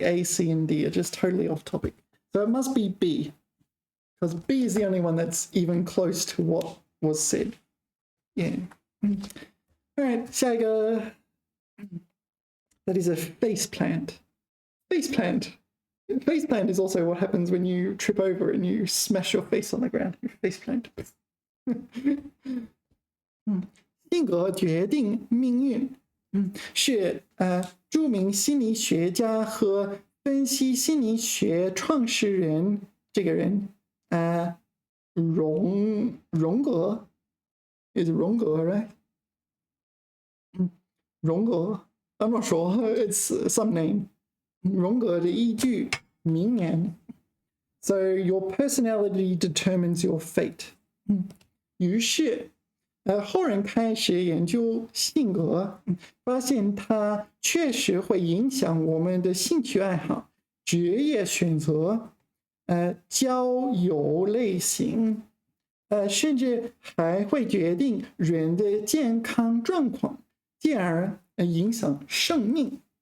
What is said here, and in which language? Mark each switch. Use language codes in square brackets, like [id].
[en] A, C, and D are just totally off topic. So it must be B, because B is the only one that's even close to what was said. Yeah. All right, [zh] 下一个. [en] That is a face plant. Face plant. Face plant is also what happens when you trip over and you smash your face on the ground. You face plant. [zh] 性格决定命运，是著名心理学家和分析心理学创始人这个人荣格 [en] is [zh] 荣格, right? [en] 荣格 I'm not sure. It's some name. [zh] 荣格的一句名言 [en] So your personality determines your fate. [zh] 于是后人开始研究性格，发现它确实会影响我们的兴趣爱好、职业选择、交友类型，甚至还会决定人的健康状况，进而影响生命。